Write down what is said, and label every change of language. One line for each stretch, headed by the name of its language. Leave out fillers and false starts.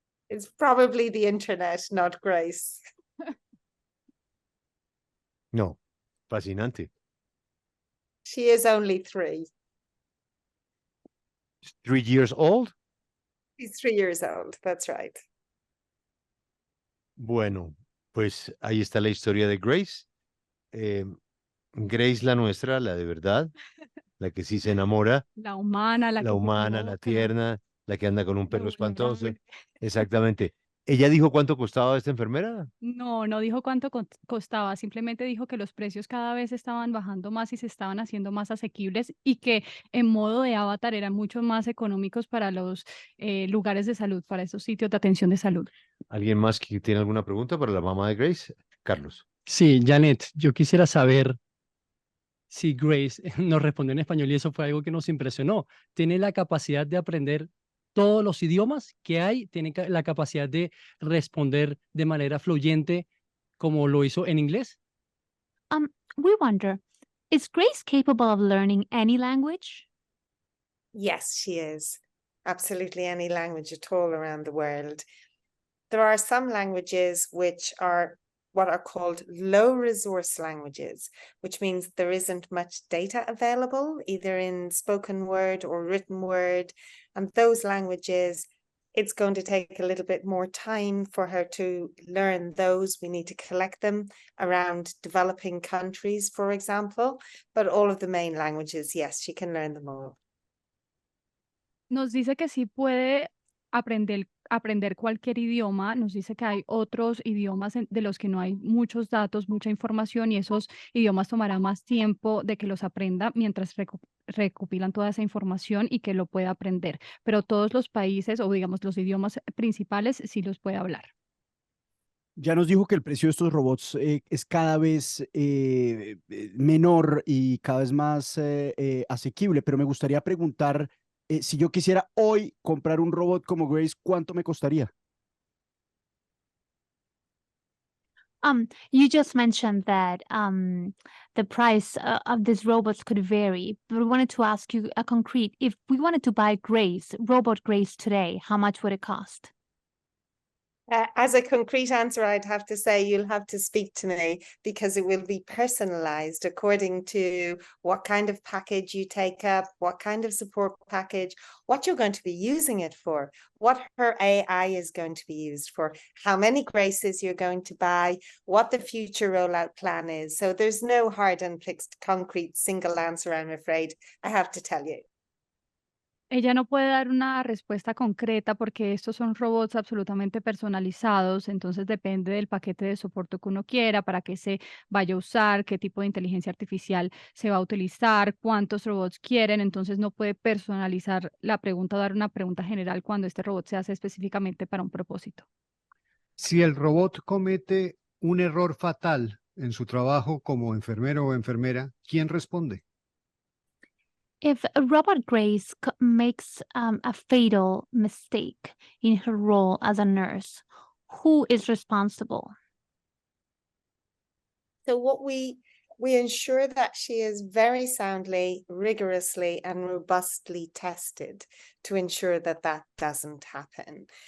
English: It's probably the internet, not Grace.
Spanish: No, fascinante.
English: She is only 3. 3 years old? She's 3 years old, that's right.
Spanish: Bueno, pues ahí está la historia de Grace. Grace, la nuestra, la de verdad, la que sí se enamora, La humana, la la que humana, la provoca, tierna, la que anda con un la perro espantoso. vulnerable. Exactamente. ¿Ella dijo cuánto costaba esta enfermera? No, no dijo cuánto costaba, simplemente dijo que los precios cada vez estaban bajando más y se estaban haciendo más asequibles y que en modo de avatar eran mucho más económicos para los lugares de salud, para esos sitios de atención de salud. ¿Alguien más que tiene alguna pregunta para la mamá de Grace? Carlos. Sí, Janet, yo quisiera saber si Grace nos respondió en español y eso fue algo que nos impresionó. ¿Tiene la capacidad de aprender todos los idiomas que hay? ¿Tiene la capacidad de responder de manera fluyente como lo hizo en inglés?
English: We wonder, is Grace capable of learning any language? Yes, she is. Absolutely any language at all around the world. There are some languages which are what are called low resource languages, which means there isn't much data available, either in spoken word or written word. And those languages, it's going to take a little bit more time for her to learn those. We need to collect them around developing countries, for example. But all of the main languages, yes, she can learn them all.
Spanish: Nos dice que sí puede aprender cualquier idioma, nos dice que hay otros idiomas de los que no hay muchos datos, mucha información y esos idiomas tomará más tiempo de que los aprenda mientras recopilan toda esa información y que lo pueda aprender. Pero todos los países o digamos los idiomas principales sí los puede hablar. Ya nos dijo que el precio de estos robots es cada vez menor y cada vez más asequible, pero me gustaría preguntar si yo quisiera hoy comprar un robot como Grace, ¿cuánto me costaría?
English: You just mentioned that the price of these robots could vary, but we wanted to ask you a concrete, if we wanted to buy Grace, robot Grace today, how much would it cost? As a concrete answer, I'd have to say you'll have to speak to me because it will be personalized according to what kind of package you take up, what kind of support package, what you're going to be using it for, what her AI is going to be used for, how many Graces you're going to buy, what the future rollout plan is. So there's no hard and fixed concrete single answer, I'm afraid. I have to tell you.
Spanish: Ella no puede dar una respuesta concreta porque estos son robots absolutamente personalizados, entonces depende del paquete de soporte que uno quiera, para qué se vaya a usar, qué tipo de inteligencia artificial se va a utilizar, cuántos robots quieren, entonces no puede personalizar la pregunta o dar una pregunta general cuando este robot se hace específicamente para un propósito. Si el robot comete un error fatal en su trabajo como enfermero o enfermera, ¿quién responde?
English: If Robot Grace makes a fatal mistake in her role as a nurse, who is responsible? So what we ensure that she is very soundly, rigorously, and robustly tested to ensure that that doesn't happen.